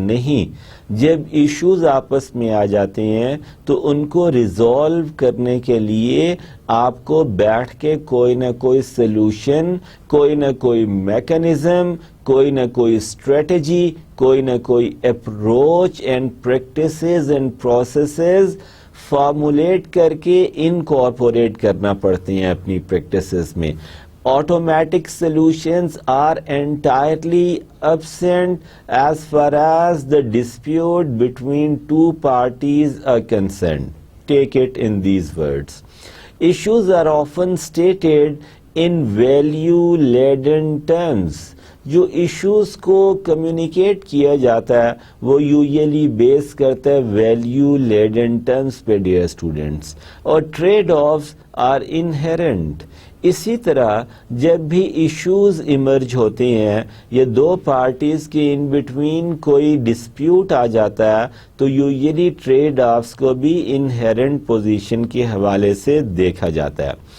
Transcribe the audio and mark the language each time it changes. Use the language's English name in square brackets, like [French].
[Urdu] نہیں, جب ایشوز آپس میں آ جاتے ہیں تو ان کو ریزالو کرنے کے لیے آپ کو بیٹھ کے کوئی نہ کوئی سلوشن, کوئی نہ کوئی میکنزم, کوئی نہ کوئی اسٹریٹجی, کوئی نہ کوئی approach and practices and processes formulate کر کے انکارپوریٹ کرنا پڑتے ہیں اپنی پریکٹسز میں. [English] Automatic solutions are entirely absent as far as the dispute between two parties are concerned. Take it in these words. Issues are often stated in value-laden terms. [Urdu] جو issues کو communicate کیا جاتا ہے وہ یوزلی بیس کرتا ہے value laden terms پہ dear students, اور [English] Trade offs are inherent. [Urdu] اسی طرح جب بھی ایشوز ایمرج ہوتے ہیں یا دو پارٹیز کے ان بٹوین کوئی ڈسپیوٹ آ جاتا ہے, تو یوزلی ٹریڈ آفز کو بھی انہیرنٹ پوزیشن کے حوالے سے دیکھا جاتا ہے.